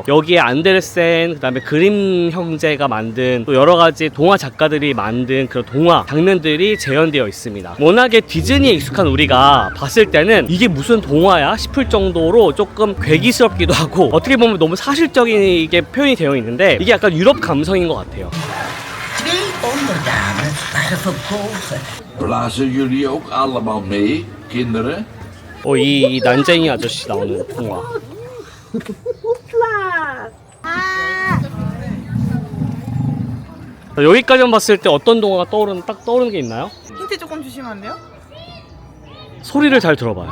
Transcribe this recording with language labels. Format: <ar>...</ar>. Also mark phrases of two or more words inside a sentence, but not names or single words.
<ko>여기에 안데르센, 그 다음에 그림 형제가 만든 또 여러 가지 동화 작가들이 만든 그런 동화 장면들이 재현되어 있습니다. 워낙에 디즈니에 익숙한 우리가 봤을 때는 이게 무슨 동화야 싶을 정도로 조금 괴기스럽기도 하고 어떻게 보면 너무 sa실적이게 표현이 되어 있는데 이게 약간 유럽 감성인 것 같아요.</ko> <nl>Blazen jullie ook allemaal mee, kinderen?</nl> <ko>이 난쟁이 아저씨 나오는 동화. 여기까지만 봤을 때 어떤 동화가 딱 떠오르는 게 있나요? 힌트 조금 주시면 안 돼요? 소리를 잘 들어봐요.</ko>